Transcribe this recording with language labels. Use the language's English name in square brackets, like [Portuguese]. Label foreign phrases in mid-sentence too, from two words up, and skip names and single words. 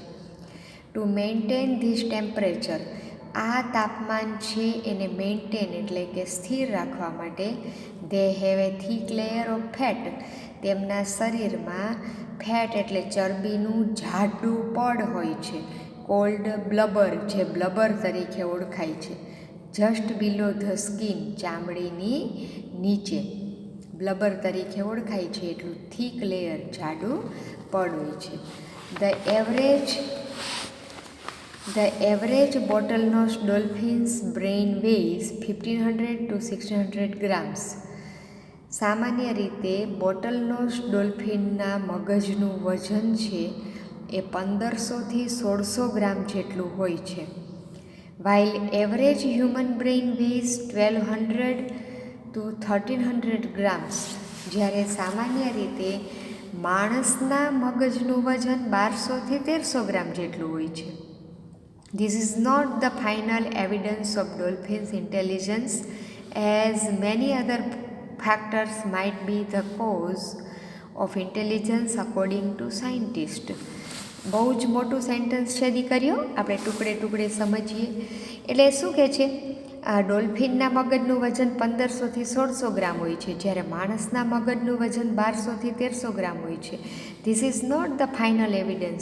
[English] to maintain this temperature, [Gujarati] આ તાપમાન છે એને મેન્ટેન એટલે કે સ્થિર રાખવા માટે [English] they have a thick layer of fat, [Gujarati] તેમના શરીરમાં ફેટ એટલે ચરબીનું જાડું પડ હોય છે. [English] called blubber, [Gujarati] જે બ્લબર તરીકે ઓળખાય છે. [English] just below the skin, [Gujarati] ચામડીની નીચે બ્લબર તરીકે ઓળખાય છે. એટલું [English] thick layer, [Gujarati] જાડું પડ હોય છે. [English] The average bottlenose dolphin's brain weighs 1500 to 1600 grams. [Gujarati] સામાન્ય રીતે બોટલનોઝ ડોલ્ફિનના મગજનું વજન છે એ 1500 થી 1600 ગ્રામ જેટલું હોય છે. [English] while average human brain weighs 1200 to 1300 grams. [Gujarati] જ્યારે સામાન્ય રીતે માણસના મગજનું વજન 1200 થી 1300 ગ્રામ જેટલું હોય છે. [English] This is not the final evidence of dolphins' intelligence, as many other factors might be the cause of intelligence according to scientists. [Gujarati] બહુ જ મોટું સેન્ટેન્સ છે દીકરીઓ, આપણે ટુકડે ટુકડે સમજીએ. એટલે શું કહે છે, ડોલ્ફિનના મગજનું વજન 1500થી 1600 ગ્રામ હોય છે, જ્યારે માણસના મગજનું વજન 1200થી 1300 ગ્રામ હોય છે. [English] this is not the final evidence.